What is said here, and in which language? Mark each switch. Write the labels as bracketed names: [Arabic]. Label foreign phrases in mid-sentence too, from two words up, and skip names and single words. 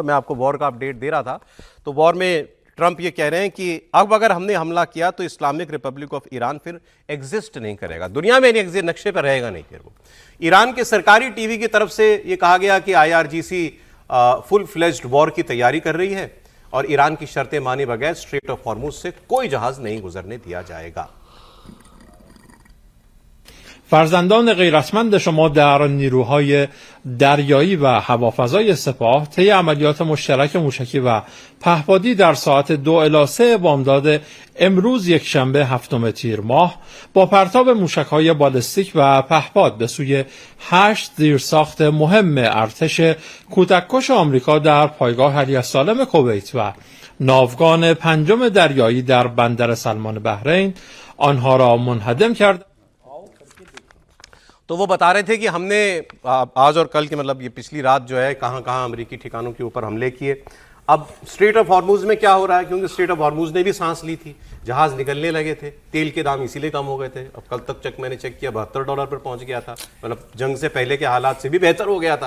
[Hindi] मैं आपको वॉर का अपडेट दे रहा था, तो वॉर में ट्रंप ये कह रहे हैं कि अब अगर हमने हमला किया तो इस्लामिक रिपब्लिक ऑफ ईरान फिर एग्जिस्ट नहीं करेगा, दुनिया में नहीं, नक्शे पर रहेगा नहीं। फिर वो ईरान के सरकारी टीवी की तरफ से ये कहा गया कि IRGC [English] full fledged war [Hindi] की तैयारी कर रही है और ईरान की शर्तें माने बगैर स्ट्रेट ऑफ हॉर्मुज से कोई जहाज नहीं गुजरने दिया जाएगा। [Persian] فرزندان غیرتمند شما در نیروهای دریایی و هوافضای سپاه طی عملیات مشترک موشکی و پهپادی در ساعت 2 الی 3 بامداد امروز یکشنبه 7 تیر ماه با پرتاب موشک‌های بالستیک و پهپاد به سوی 8 زیرساخت مهم ارتش کودککش آمریکا در پایگاه علی السالم کویت و ناوگان 5 دریایی در بندر سلمان بحرین آنها را منهدم کرد. [Hindi] तो वो बता रहे थे कि हमने आज और कल की, मतलब ये पिछली रात जो है, कहां कहां अमेरिकी ठिकानों के ऊपर हमले किए। अब स्ट्रेट ऑफ हॉर्मुज में क्या हो रहा है, क्योंकि स्ट्रेट ऑफ हॉर्मुज ने भी सांस ली थी, जहाज निकलने लगे थे, तेल के दाम इसीलिए कम हो गए थे। अब कल तक मैंने चेक किया $72 पर पहुंच गया था, मतलब जंग से पहले के हालात से भी बेहतर हो गया था।